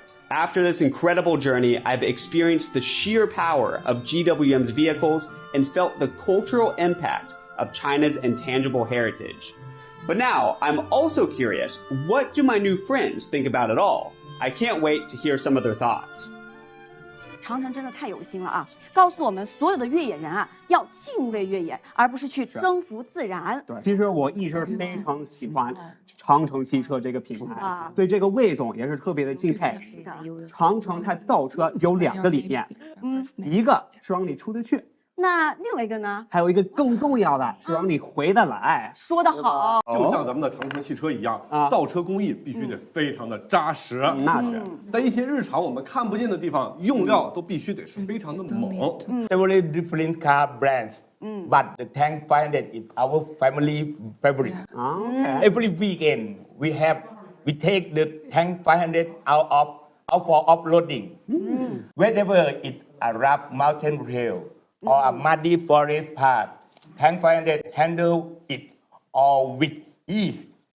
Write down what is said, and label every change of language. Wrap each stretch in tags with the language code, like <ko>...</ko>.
<en>After this incredible journey, I've experienced the sheer power of GWM's vehicles and felt the cultural impact of China's intangible heritage. But now, I'm also curious, what do my new friends think about it all? I can't wait to hear some of their thoughts.</en> <zh>长城真的太有心了啊！告诉我们所有的越野人啊，要敬畏越野，而不是去征服自然。对，其实我一直非常喜欢长城汽车这个品牌，对这个魏总也是特别的敬佩。是的，长城它造车有2个理念，一个是让你出得去。那另外一个呢？还有一个更重要的是让你回得来。说得好，就像咱们的长城汽车一样，造车工艺必须得非常的扎实。那是，在一些日常我们看不见的地方，用料都必须得是非常的猛。</zh> <en>Several different car brands, but the Tank 500 is our family favorite. Every weekend we take the Tank 500 out for off-roading. Wherever it's a rough mountain trail or a muddy forest path, Tank 500 handle it all with ease.</en>